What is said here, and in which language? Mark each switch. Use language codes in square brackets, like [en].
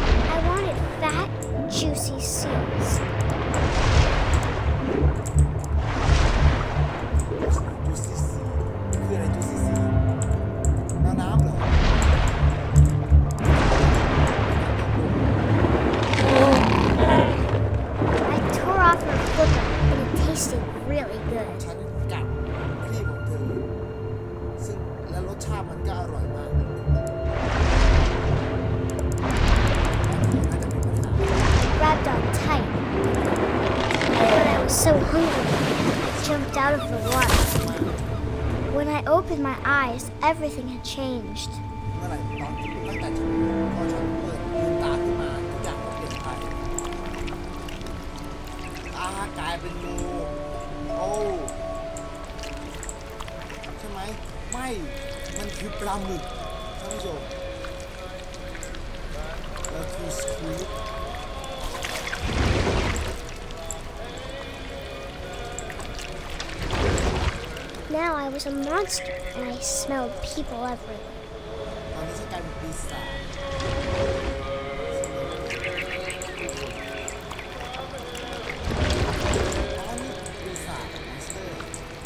[en] I wanted fat, juicy seals. juicy sea [th] คืออะไร juicy sea น้ำเหรอ [en] I tore off her flipper, and it tasted really good. [th] ฉันกัดครีบของเธอซึ่งและรสชาติมันก็อร่อยมากน่าจะเป็นปัญหา [en] Grabbed on tight. But I was so hungry, I jumped out of the water. When I opened my eyes, everything had changed. [th] เมื่อไหร่ตั้งแต่พอฉันเปิดลืมตาขึ้นมาทุกอย่างก็เปลี่ยนไปกลายเป็นงูโอ้ใช่ไหมไม่มันคือปลาหมึกท่านผู้ชมแล้วคือสควิด [en] Now I was a monster, and I smelled people everywhere. [th] ตอนนี้ฉันกลายเป็นปีศาจอ๋อนี่ปีศาจมอนสเตอร์ ผ